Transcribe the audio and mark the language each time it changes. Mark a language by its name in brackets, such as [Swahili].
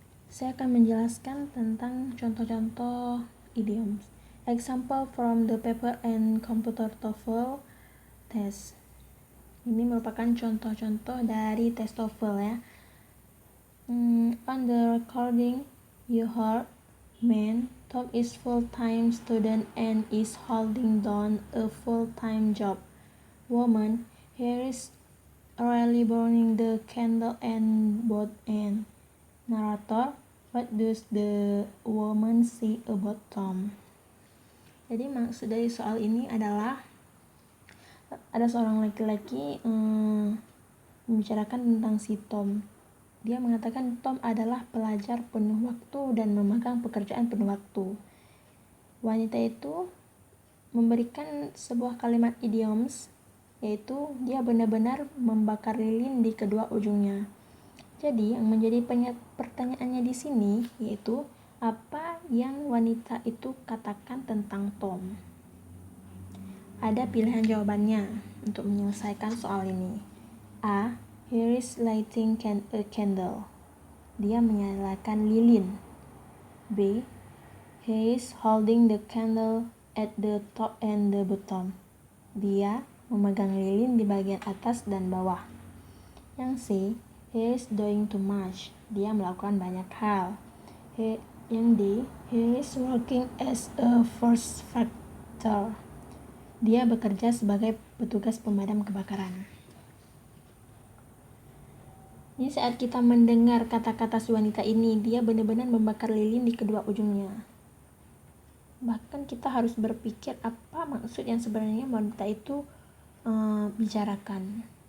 [Indonesian] Saya akan menjelaskan tentang contoh-contoh idioms. [English] Example from the paper and computer TOEFL test. [Indonesian] Ini merupakan contoh-contoh dari tes TOEFL ya. [English] On the recording, you heard, man, Tom is full-time student and is holding down a full-time job. Woman, here is really burning the candle and both end. Narrator, what does the woman say about Tom? [Indonesian] Jadi maksud dari soal ini adalah ada seorang laki-laki membicarakan tentang si Tom. Dia mengatakan Tom adalah pelajar penuh waktu dan memegang pekerjaan penuh waktu. Wanita itu memberikan sebuah kalimat idioms, yaitu dia benar-benar membakar lilin di kedua ujungnya. Jadi yang menjadi pertanyaannya di sini yaitu apa yang wanita itu katakan tentang Tom? Ada pilihan jawabannya untuk menyelesaikan soal ini. [English] A. He is lighting a candle. [Indonesian] Dia menyalakan lilin. [English] B. He is holding the candle at the top and the bottom. [Indonesian] Dia memegang lilin di bagian atas dan bawah. Yang C. [English] He is doing too much. [Indonesian] Dia melakukan banyak hal. Yang D. [English] He is working as a first factor. [Indonesian] Dia bekerja sebagai petugas pemadam kebakaran. Jadi saat kita mendengar kata-kata si wanita ini, dia benar-benar membakar lilin di kedua ujungnya. Bahkan kita harus berpikir apa maksud yang sebenarnya wanita itu bicarakan.